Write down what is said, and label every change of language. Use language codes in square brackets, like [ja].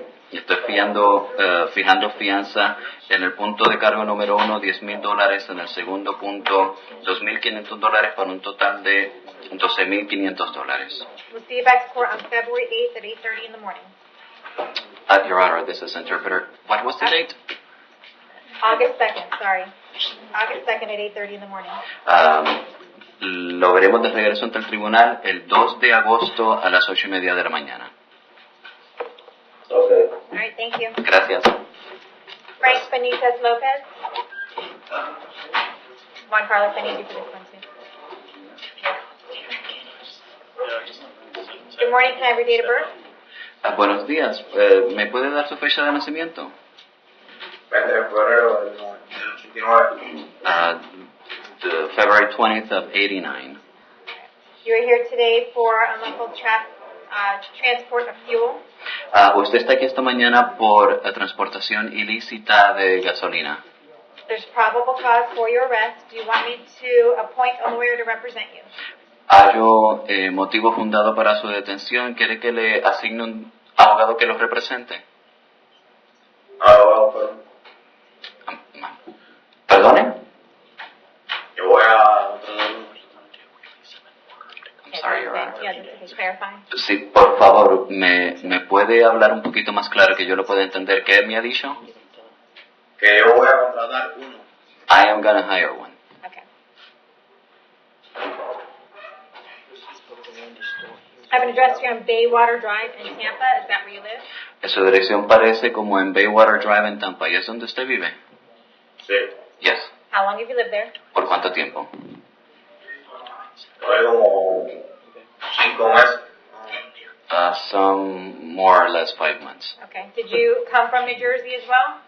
[es] Estoy fijando fianza en el punto de cargo número 1, $10,000. En el segundo punto, $2,500 para un total de $12,500. [en] We'll see you back to court on February 8th at 8:30 in the morning. Your Honor, this is interpreter. What was the date? August 2nd, sorry. August 2nd at 8:30 in the morning. [es] Lo veremos de regreso ante el tribunal el 2 de agosto a las 8:30 de la mañana. [en] Okay. All right, thank you. [es] Gracias. Frank Benitez Lopez. [en] Juan Carlos, I need you for this one too. Good morning, can I have your date of birth? [es] Buenos días. ¿Me puede dar su fecha de nacimiento? 20 de febrero del 89. [en] The February 20th of 89. You are here today for unlawful transport of fuel. [es] Usted está aquí esta mañana por transportación ilícita de gasolina. [en] There's probable cause for your arrest. Do you want me to appoint a lawyer to represent you? [es] ¿Hay motivo fundado para su detención? ¿Quiere que le asigne un abogado que lo represente? Bueno, ¿Perdone? yo voy a [en] I'm sorry, Your Honor. Yeah, that's clarifying. [es] Sí, por favor, ¿me puede hablar un poquito más claro que yo lo pueda entender? ¿Qué me ha dicho? que yo voy a contratar uno. [en] I am gonna hire one. Okay. I have an address here on Baywater Drive in Tampa. Is that where you live? [es] Su dirección parece como en Baywater Drive en Tampa. ¿Y es donde usted vive? Sí. [en] Yes. How long have you lived there? [es] ¿Por cuánto tiempo? Hay como 5 meses. [en] Some more or less 5 months. Okay. Did you come from New Jersey as well?